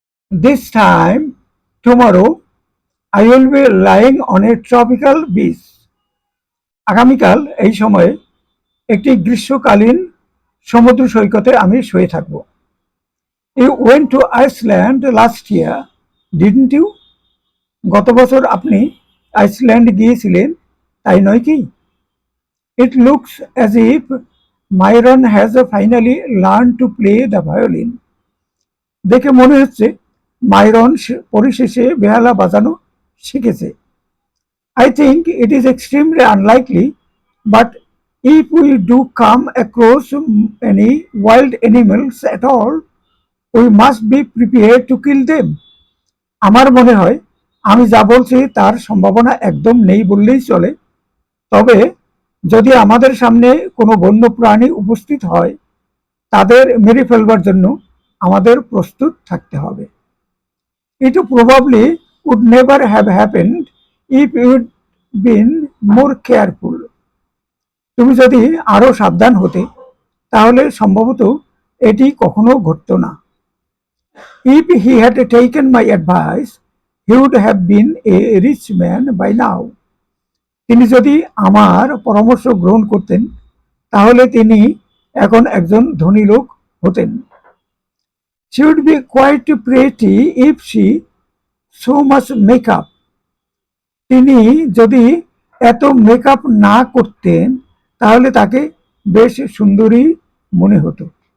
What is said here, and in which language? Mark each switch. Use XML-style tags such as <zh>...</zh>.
<en>This time tomorrow I will be lying on a tropical beach.</en> <bn>আগামীকাল এই সময়ে একটি গ্রীষ্মকালীন সমুদ্র সৈকতে আমি শুয়ে থাকব।</bn> <en>You went to Iceland last year, didn't you?</en> <bn>গত বছর আপনি আইসল্যান্ড গিয়েছিলেন, তাই নয় কি?</bn> <en>It looks as if Myron has finally learned to play the violin.</en> <bn>দেখে মনে হচ্ছে মাইরন পরিশেষে বেহালা বাজানো শিখেছে।</bn> <en>I think it is extremely unlikely, but if we do come across any wild animals at all, we must be prepared to kill them.</en> <bn>আমার মনে হয় আমি যা বলছি তার সম্ভাবনা একদম নেই বললেই চলে। তবে যদি আমাদের সামনে কোনো বন্য প্রাণী উপস্থিত হয়, তাদের মেরে ফেলবার জন্য আমাদের প্রস্তুত থাকতে হবে।</bn> <en>It probably would never have happened if you'd been more careful.</en> <bn>তুমি যদি আরো সাবধান হতে, তাহলে সম্ভবত এটি কখনো ঘটতো না।</bn> <en>If he had taken my advice, he would have been a rich man by now.</en> <bn>তিনি যদি আমার পরামর্শ গ্রহণ করতেন, তাহলে তিনি এখন একজন ধনী লোক হতেন।</bn> <en>She would be quite pretty if she so much makeup.</en> <bn>তিনি যদি এত মেকআপ না করতেন, তাহলে তাকে বেশ সুন্দরী মনে হতো।</bn>